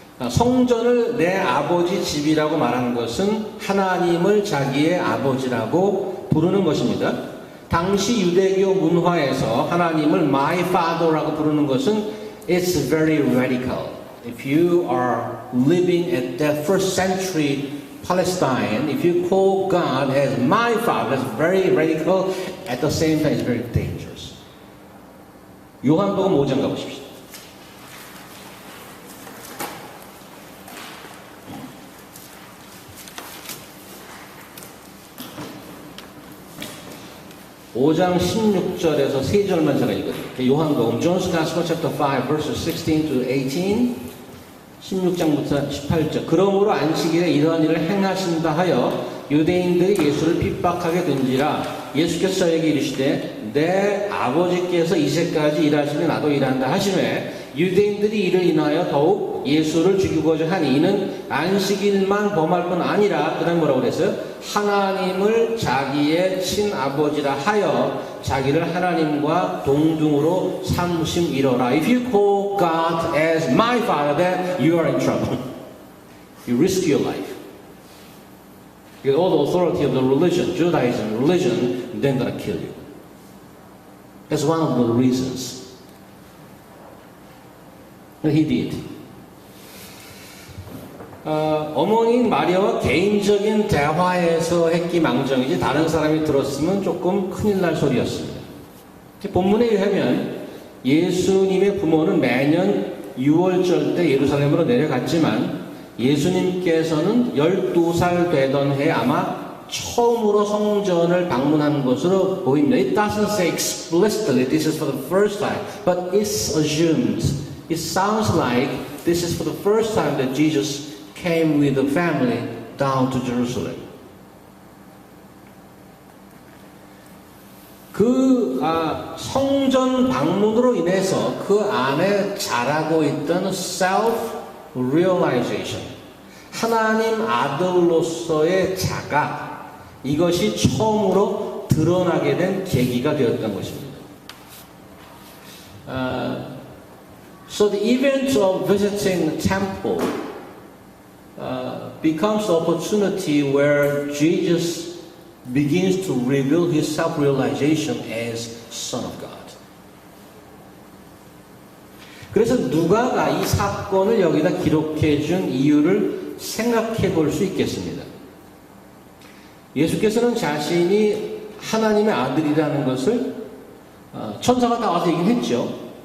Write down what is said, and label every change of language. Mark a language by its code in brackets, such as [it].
[ko] 성전을 내 아버지 집이라고 말한 것은 하나님을 자기의 아버지라고 부르는 것입니다. 당시 유대교 문화에서 하나님을 my father라고 부르는 것은 [en] it's very radical. If you are living at that first century Palestine, if you call God as my father, that's very radical. At the same time, it's very dangerous. [ko] 요한복음 5장 가보십시오. 5장 16절에서 3절만 제가 읽어드릴게요. [en] 요한복음 John's Gospel chapter 5 verses 16 to 18 [ko] 16장부터 18절. 그러므로 안식일에 이러한 일을 행하신다 하여 유대인들이 예수를 핍박하게 된지라. 예수께서 저에게 이르시되 내 아버지께서 이제까지 일하시니 나도 일한다 하시매 유대인들이 이를 인하여 더욱 예수를 죽이고자 하니 이는 안식일만 범할 뿐 아니라 그다음 뭐라고 그랬어요? 하나님을 자기의 친아버지라 하여 자기를 하나님과 동등으로 삼으심이로라. [en] If you call God as my father, then you are in trouble. You risk your life. You get all the authority of the religion, Judaism religion, then gonna kill you. That's one of the reasons. And he did. [ko] 어머니인 마리아와 개인적인 대화에서 했기 망정이지 다른 사람이 들었으면 조금 큰일 날 소리였습니다. 본문에 의하면 예수님의 부모는 매년 6월절 때 예루살렘으로 내려갔지만 예수님께서는 12살 되던 해 아마 처음으로 성전을 방문한 것으로 보입니다. [en] It doesn't say explicitly this is for the first time, but it's assumed. It sounds like this is for the first time that Jesus came with the family down to Jerusalem. [ko] 그 성전 방문으로 인해서 그 안에 자라고 있던 self-realization, 하나님 아들로서의 자각, 이것이 처음으로 드러나게 된 계기가 되었던 것입니다. [en] So the event of visiting the temple becomes the opportunity where Jesus begins to reveal his self-realization as Son of God. [ko] 그래서 누가가 이 사건을 여기다 기록해 준 이유를 생각해 볼 수 있겠습니다. 예수께서는 자신이 하나님의 아들이라는 것을 천사가 다 와서 얘기를 했죠.